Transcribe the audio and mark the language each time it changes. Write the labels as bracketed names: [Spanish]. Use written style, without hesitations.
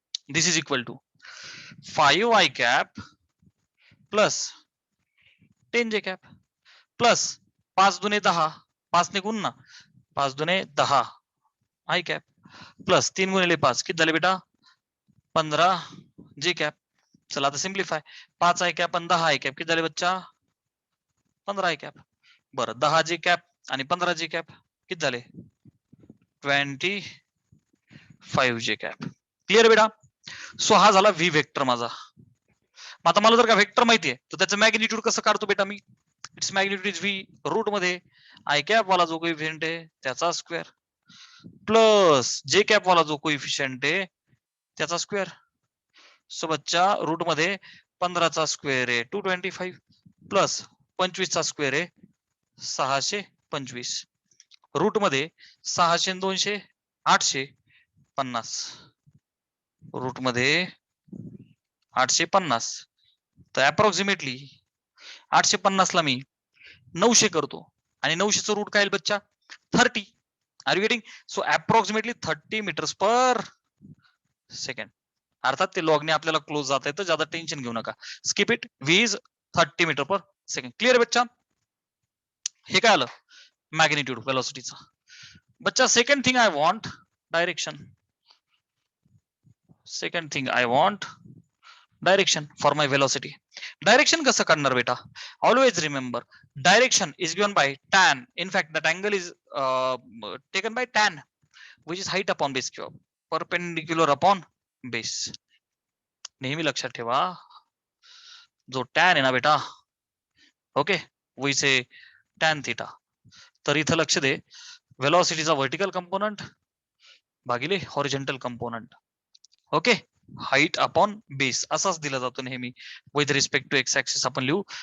[English] this is equal to [Marathi] 5i cap plus 10j cap plus 5 दुने 10, 5 ने गुण ना, 5 दुने 10 i cap प्लस 3 गुणिले 5 किती झाले बेटा 15 j cap. चला आता सिम्प्लिफाय, 5 i cap आणि 10 i cap किती झाले बच्चा 15 i cap. बरं 10 j cap आणि 15 j cap किती झाले 25 j cap. क्लिअर बेटा. सो हा झाला व्ही वेक्टर माझा. आता मला जर का वेक्टर माहितीये तर त्याचं मॅग्निट्यूड कसं काढतो बेटा मी, [English] it's magnitude is V [Marathi] route मध्ये आय कॅप वाला जो कोइफिशियंट आहे त्याचा स्क्वेअर प्लस जे कॅप वाला जो कोइफिशियंट आहे त्याचा स्क्वेअर. सो बच्चा रूट मध्ये 15चा स्क्वेअर आहे 225 प्लस 25चा स्क्वेअर आहे 625, रूट मध्ये 600 200 850, रूट मध्ये 850, तर अप्रॉक्सिमेटली 850 ला मी 900 करतो आणि 900चं रूट काय बच्चा 30. [English] Are you getting. So approximately 30 meters per second. [Marathi] अर्थात ते लॉगने आपल्याला क्लोज जात आहे तर ज्यादा टेन्शन घेऊ नका, [English] Skip it. V is 30 meter per second. [Marathi] Clear बच्चा. हे काय आलं मॅग्निट्यूड वेलोसिटीचा. [English] बच्चा second thing I want direction. Second thing I want direction for my velocity. [Marathi] Direction कसं काढणार बेटा? [English] Always remember direction is given by tan. In fact that angle is taken by tan which is height upon base किंवा perpendicular upon base. [Marathi] नेहमी लक्षात ठेवा जो tan आहे ना बेटा, okay, [English] which is tan theta. [Marathi] तर इथं लक्ष दे, वेलॉसिटीचा व्हर्टिकल कंपोनंट भागिले horizontal component. Okay, height upon base असाच दिला जातो नेहमी [English] with respect to X axis [Marathi] आपण लिहू.